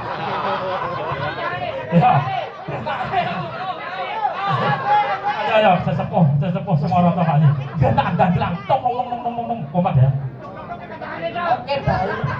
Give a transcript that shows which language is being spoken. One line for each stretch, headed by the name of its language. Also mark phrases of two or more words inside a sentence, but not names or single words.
Indonesian: Ya. Ayo sesepuh semua orang tua ini. Delah tong tong tong tong tong kompak ya. Oke, baik.